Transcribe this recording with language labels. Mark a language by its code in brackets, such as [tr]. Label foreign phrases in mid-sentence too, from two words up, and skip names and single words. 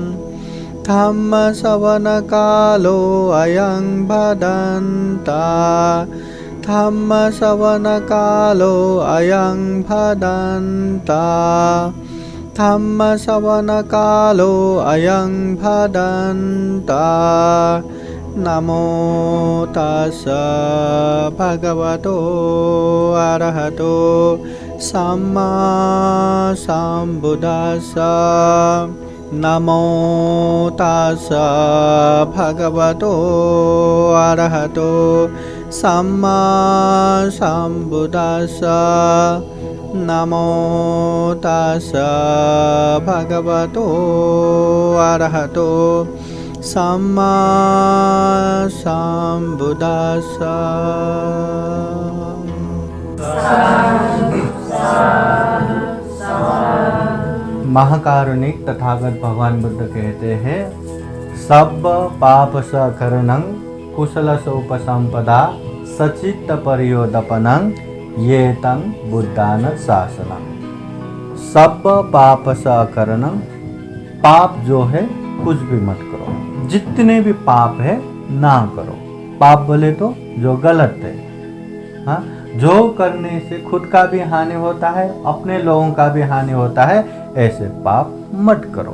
[pi] धम्मश्रवणकालो अयं भदन्ता धम्मश्रवणकालो अयं भदन्ता धम्मश्रवणकालो अयं भदन्ता नमो तस्स भगवतो अरहतो सम्मा सम्बुद्दस्स नमो तस्स भगवतो अरहतो सम्मा सम्बुद्दस्स नमो तस्स भगवतो अरहतो सम्मा सम्बुद्दस्स। [hi] महाकारुणिक तथागत भगवान बुद्ध कहते हैं, [pi] सब पाप सकरणं कुशल सोपसंपदा सचित्त परियोदपनं ये तं बुद्धान शासनं। सब पाप सकरणं, [hi] पाप जो है कुछ भी मत करो, जितने भी पाप है ना करो। पाप बोले तो जो गलत है, हाँ, जो करने से खुद का भी हानि होता है, अपने लोगों का भी हानि होता है, ऐसे पाप मत करो।